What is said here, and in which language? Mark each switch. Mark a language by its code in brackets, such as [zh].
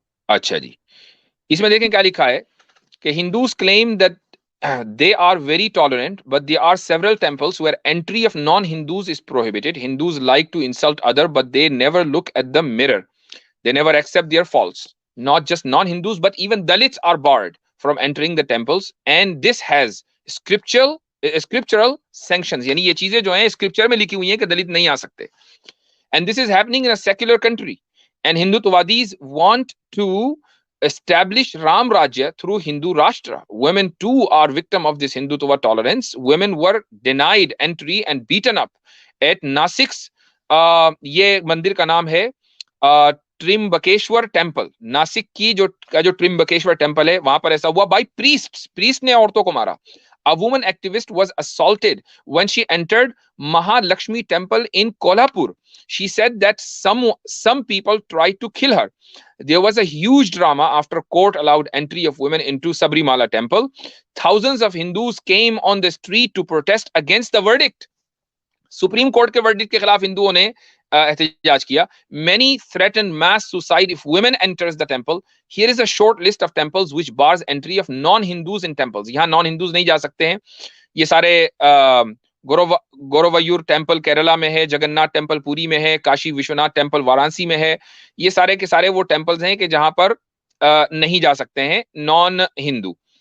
[hi] अच्छा जी, इसमें देखें क्या लिखा है कि [en] Hindus claim that they are very tolerant, but there are several temples where entry of non-Hindus is prohibited. Hindus like to insult other, but they never look at the mirror. They never accept their faults. Not just non-Hindus, but even Dalits are barred from entering the temples, and this has scriptural sanctions. [hi] यानी ये चीजें जो हैं scripture में लिखी हुई हैं कि दलित नहीं आ सकते. [en] And this is happening in a secular country. And Hindutvaadis want to establish Ram Rajya through Hindu Rashtra. Women too are victim of this Hindutva tolerance. Women were denied entry and beaten up at Nasik's [hi] ये मंदिर का नाम है Trimbakeshwar temple. Nashik की जो Trimbakeshwar temple है वहां पर ऐसा हुआ बाय प्रीस्ट ने औरतों को मारा. [en] A woman activist was assaulted when she entered Mahalakshmi temple in Kolhapur. She said that some people tried to kill her. There was a huge drama after court allowed entry of women into Sabrimala temple. Thousands of Hindus came on the street to protest against the verdict. [hi] Supreme court के verdict के खिलाफ हिंदुओं ने एहतजाज किया. [en] Many threaten mass suicide if women enters the temple. Here is a short list of temples which bars entry of non-Hindus in temples. [hi] यहाँ non-Hindus नहीं जा सकते हैं. ये सारे गोरोवयूर टेम्पल केरला में है, जगन्नाथ टेम्पल पुरी में है, काशी विश्वनाथ टेम्पल वाराणसी में है. ये सारे के सारे वो टेम्पल्स हैं कि जहां पर नहीं जा सकते हैं नॉन हिंदू.